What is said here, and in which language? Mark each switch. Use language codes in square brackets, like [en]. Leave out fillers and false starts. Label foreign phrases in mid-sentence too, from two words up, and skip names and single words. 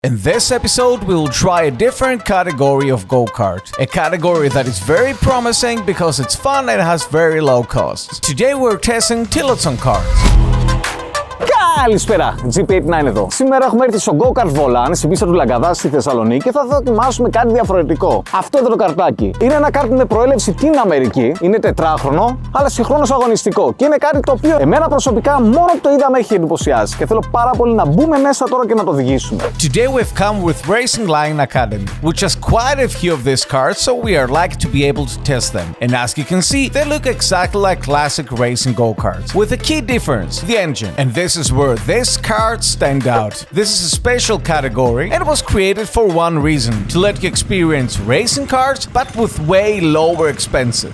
[en] In this episode, we will try a different category of go-kart. A category that is very promising because it's fun and has very low costs. Today we're testing Tillotson carts. [el] Καλησπέρα, GP10 εδώ. Σήμερα έχουμε έρθει στο Go-Kart Volan στην πίστα του Λαγκαδά στη Θεσσαλονίκη και θα δοκιμάσουμε κάτι διαφορετικό. Αυτό εδώ το καρτάκι είναι ένα κάρτ με προέλευση την Αμερική, είναι τετράχρονο, αλλά συγχρόνως αγωνιστικό και είναι κάτι το οποίο εμένα προσωπικά μόνο που το είδα με έχει εντυπωσιάσει και θέλω πάρα πολύ να μπούμε μέσα τώρα και να το οδηγήσουμε. [en] Today we've come with Racing Line Academy, which has quite a few of these carts, so we are lucky to be able to test them. And as you can see, they look exactly like classic racing go-karts, with a key difference, the engine. And this is where these carts stand out. This is a special category and was created for one reason, to let you experience racing cars but with way lower expenses.